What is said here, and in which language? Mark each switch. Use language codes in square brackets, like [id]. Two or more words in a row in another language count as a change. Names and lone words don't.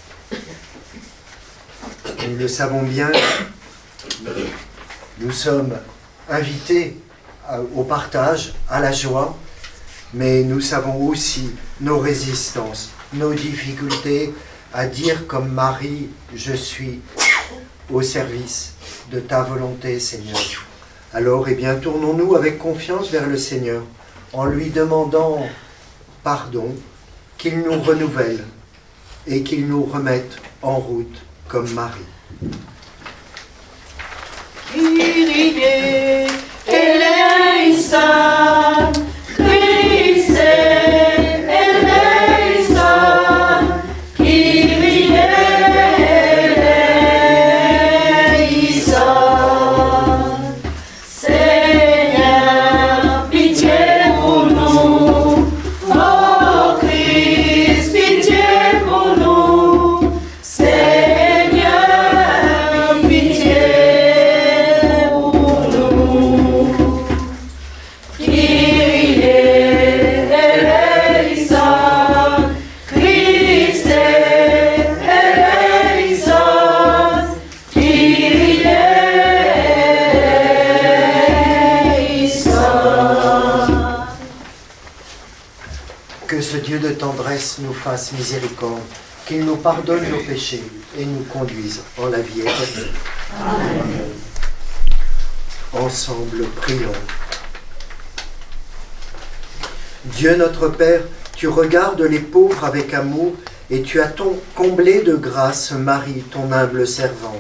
[fr] Nous le savons bien, nous sommes invités au partage, à la joie, mais nous savons aussi nos résistances, nos difficultés à dire comme Marie, je suis au service de ta volonté, Seigneur. Alors, tournons-nous avec confiance vers le Seigneur, en lui demandant pardon, qu'il nous renouvelle et qu'il nous remette en route comme Marie. [el] Kyrie eleison, Christe eleison, Kyrie eleison. [fr] Seigneur, pitié pour nous. Oh Christ, pitié pour nous. Seigneur, pitié pour nous. [el] Kyrie eleison, Christe eleison, Kyrie eleison. [fr] Que ce Dieu de tendresse nous fasse miséricorde, qu'il nous pardonne nos péchés et nous conduise en la vie éternelle. Amen. Ensemble, prions. Dieu notre Père, tu regardes les pauvres avec amour et tu as comblé de grâce Marie, ton humble servante.